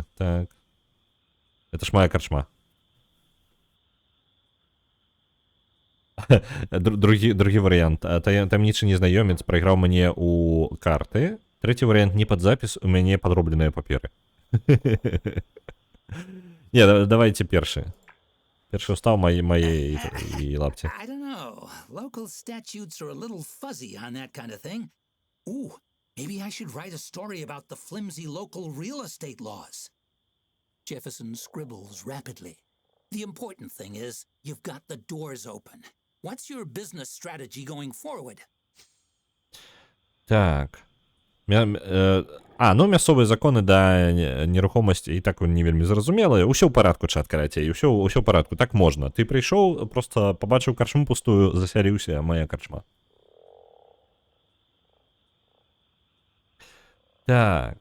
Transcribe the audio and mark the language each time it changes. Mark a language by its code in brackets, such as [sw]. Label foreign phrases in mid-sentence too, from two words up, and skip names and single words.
[be] Так. [ru] Это ж моя [be] карчма. Другі варыянт. Таямнічы незнаёмец прайграў мне ў карты. Трэці варыянт не пад запіс, у мяне падробленыя паперы. Не, давайте першы. Першы ўстаў мае і лапці. [en] I don't know. Local statutes are a little fuzzy on that kind of thing. Ooh, maybe I should write a story about the flimsy local real estate laws. Jefferson scribbles rapidly. The important thing is you've got the doors open. What's your business strategy going forward? [be] Так. Мясцовыя законы да нерухомасці і так не вельмі зразумелыя. Усё ў парадку, чат, карацей, усё ў парадку, так можна. Ты прыйшоў, просто пабачыў карчму пустую, засяліўся, моя карчма. Так.